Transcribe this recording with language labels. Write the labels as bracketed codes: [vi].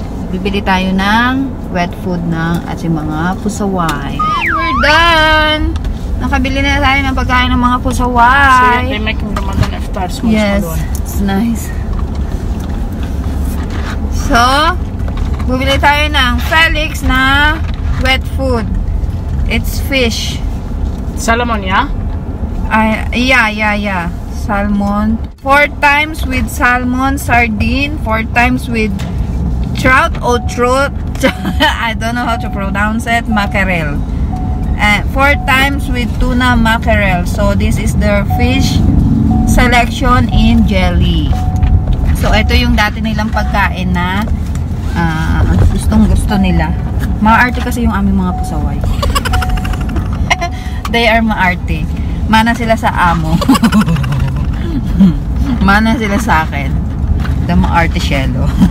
[tl] Bibili tayo ng wet food ng ating mga pusaway. [en] And we're done! [tl] Nakabili na tayo ng pagkain ng mga pusaway. [en] So they're making Ramadan iftar. Yes, it's nice. [tl] So, bumili tayo ng Felix na wet food. [en] It's fish. Salmon, yeah? Yeah. Salmon. 4 times with salmon, sardine. 4 times with trout or trout. I don't know how to pronounce it. Mackerel. 4 times with tuna mackerel. So, this is their fish selection in jelly. [tl] So, ito yung dati nilang pagkain na gustong-gusto nila. Maarte kasi yung aming mga pusaway. [en] They are maarte. [tl] Mana sila sa amo. Mana sila sa akin. [en] The maarte shelo.